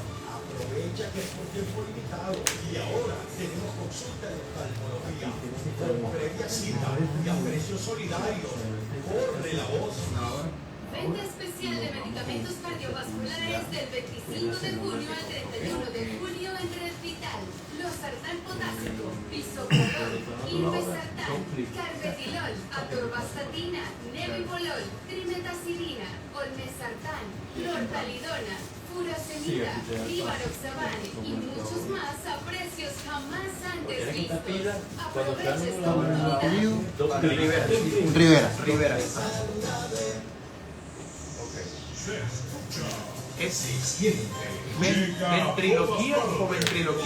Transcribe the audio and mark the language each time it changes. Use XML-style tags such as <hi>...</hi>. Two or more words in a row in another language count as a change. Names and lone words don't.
<es>Aprovecha que es por tiempo limitado y ahora tenemos consulta de oftalmología con previa cita y a precios solidarios. Corre la voz. Venta especial de medicamentos cardiovasculares del 25 de junio al 31 de julio en Red Vital. Losartán potásico, bisoprolol, irbesartán, carvedilol, atorvastatina, nebivolol, trimetacilina, olmesartán, lortalidona, furosemida, rivaroxaban y muchos más a precios jamás antes vistos. Aprovecha esta oportunidad. Rivera. ¿Ventriloquía o ventriloquía?</es>